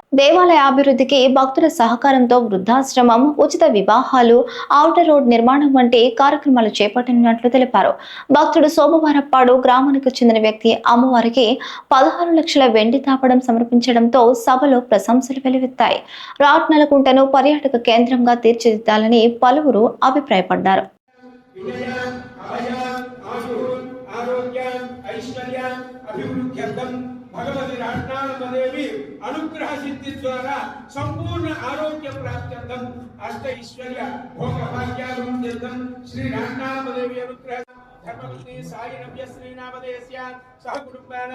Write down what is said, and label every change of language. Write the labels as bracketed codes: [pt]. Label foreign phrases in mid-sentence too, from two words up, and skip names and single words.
[te] దేవాలయ అభివృద్ధికి భక్తుల సహకారంతో వృద్ధాశ్రమం, ఉచిత వివాహాలు, [en] outer road [te] నిర్మాణం వంటి కార్యక్రమాలు చేపట్టనున్నట్లు తెలిపారు. భక్తుడు సోమవారప్పాడు గ్రామానికి చెందిన వ్యక్తి అమ్మవారికి 16 లక్షల వెండి తాపడం సమర్పించడంతో సభలో ప్రశంసలు వెల్లువెత్తాయి. రాట్నలకుంటను పర్యాటక కేంద్రంగా తీర్చిదిద్దాలని పలువురు అభిప్రాయపడ్డారు. [sa] भगवती राट्नालम्मदेवी अनुग्रह सिद्धि द्वारा संपूर्ण आरोग्य प्राप्त्यर्थम अष्ट ऐश्वर्य भोग भाग्याभिवृद्ध्यर्थम श्री राट्नालम्मदेवी अनुग्रह धर्मपत्नी साई नव्य श्रीनामदेस्या सह कुटुंबान